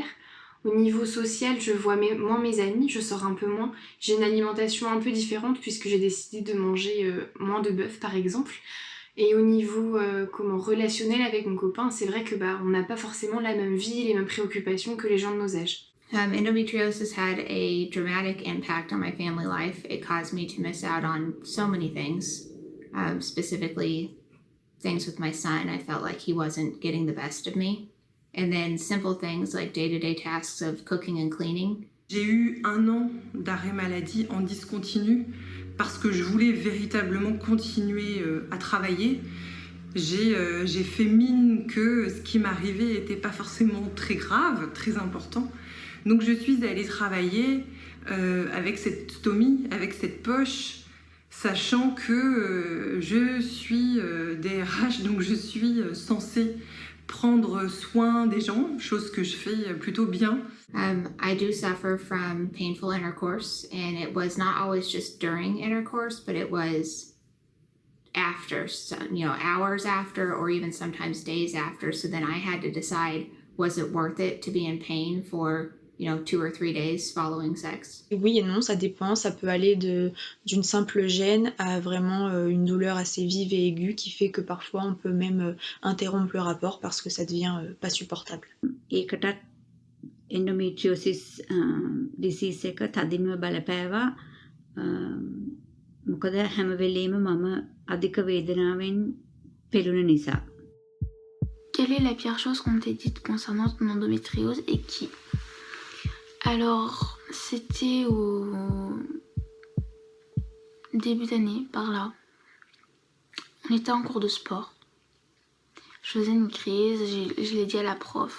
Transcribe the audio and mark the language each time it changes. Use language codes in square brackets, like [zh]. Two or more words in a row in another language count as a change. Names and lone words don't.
[fr] Au niveau social, je vois moins mes amis, je sors un peu moins. J'ai une alimentation un peu différente puisque j'ai décidé de manger moins de bœuf par exemple. Et au niveau relationnel avec mon copain, c'est vrai que on n'a pas forcément la même vie, les mêmes préoccupations que les gens de nos âges. [en] Endometriosis had a dramatic impact on my family life. It caused me to miss out on so many things, specifically things with my son. I felt like he wasn't getting the best of me. And then simple things like day-to-day tasks of cooking and cleaning. [fr] J'ai eu 1 an d'arrêt maladie en discontinu parce que je voulais véritablement continuer à travailler. J'ai fait mine que ce qui m'arrivait n'était pas forcément très grave, très important. Donc je suis allée travailler avec cette stomie, avec cette poche, sachant que je suis DRH, donc je suis censée prendre soin des gens, chose que je fais plutôt bien. [en] I do suffer from painful intercourse, and it was not always just during intercourse, but it was after, so, hours after, or even sometimes days after. So then I had to decide, was it worth it to be in pain for 2 or 3 days following sex? [fr] Oui et non, ça dépend. Ça peut aller d'une simple gêne à vraiment une douleur assez vive et aiguë qui fait que parfois on peut même interrompre le rapport parce que ça devient pas supportable. [si] ඒකටත් [en] endometriosis disease [si] එක තදින්ම බලපෑවා. මොකද හැම වෙලේම මම අධික වේදනාවෙන් පෙළුණ නිසා. [fr] Quelle est la pire chose qu'on t'ait dite concernant ton endométriose et qui? Alors, c'était au début d'année, par là. On était en cours de sport. Je faisais une crise, je l'ai dit à la prof.